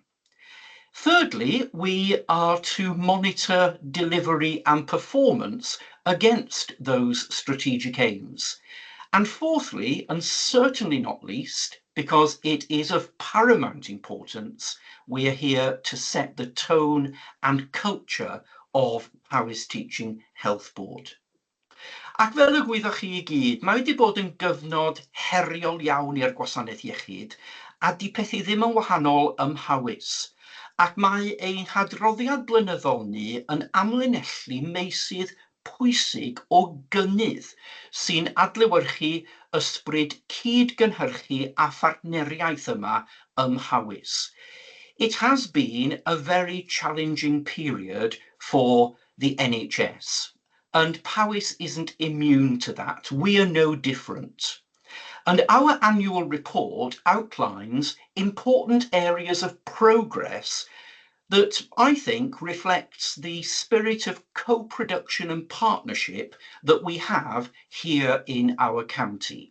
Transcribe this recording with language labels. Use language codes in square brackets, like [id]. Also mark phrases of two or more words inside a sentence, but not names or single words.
[en] Thirdly, we are to monitor delivery and performance against those strategic aims. And fourthly, and certainly not least, because it is of paramount importance, we are here to set the tone and culture of Powys Teaching Health Board. [cy] Ac fel y gwyddoch chi i gyd, mae wedi bod yn gyfnod heriol iawn i'r gwasanaeth iechyd, a di pethu ddim yn wahanol ym Mhawys. Ac mae ein hadroddiad blynyddol ni yn amlinellu meysydd pwysig o gynnydd sy'n adlewyrchu ysbryd cydgynhyrchu a phartneriaeth yma ym Mhawys. [en] It has been a very challenging period for the NHS. And Powys isn't immune to that. We are no different. And our annual report outlines important areas of progress that I think reflects the spirit of co-production and partnership that we have here in our county.